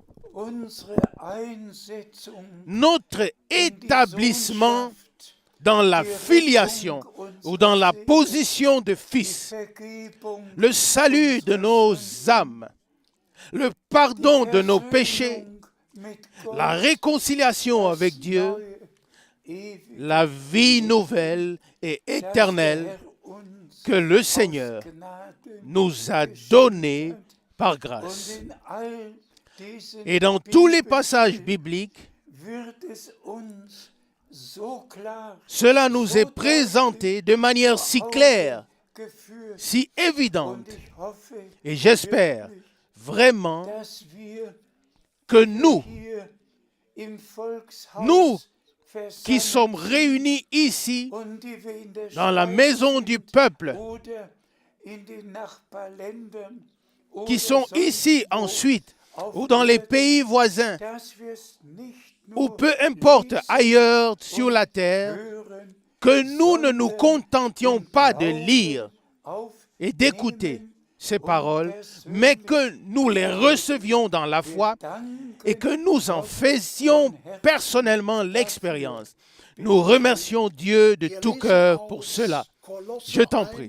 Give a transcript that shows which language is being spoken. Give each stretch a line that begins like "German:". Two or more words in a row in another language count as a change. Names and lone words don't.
French: Notre établissement dans la filiation ou dans la position de fils, le salut de nos âmes, le pardon de nos péchés, la réconciliation avec Dieu, la vie nouvelle et éternelle que le Seigneur nous a donnée par grâce. Et dans tous les passages bibliques,
German: so klar
French: Cela nous est présenté de manière si claire,
German: geführt.
French: si
German: Und
French: évidente.
German: ich hoffe,
French: Et j'espère vraiment
German: dass wir
French: que nous,
German: hier im Volkshaus
French: nous qui
German: versammelt
French: sommes réunis ici,
German: und die wir in der
French: dans la
German: Schweiz
French: maison du peuple,
German: oder in den Nachbarländern
French: qui
German: oder
French: sont
German: sonst
French: ici
German: wo
French: ensuite,
German: auf
French: ou dans les
German: Erden,
French: pays voisins,
German: dass wir es nicht
French: ou
German: nur
French: peu importe
German: lesen
French: ailleurs sur la
German: und
French: terre,
German: hören,
French: que nous ne nous
German: sondern
French: contentions
German: im
French: pas de
German: Glauben
French: lire et d'écouter ces paroles, mais que nous les recevions dans la foi et que nous en faisions personnellement l'expérience. Nous remercions Dieu de tout cœur pour cela. Je t'en prie.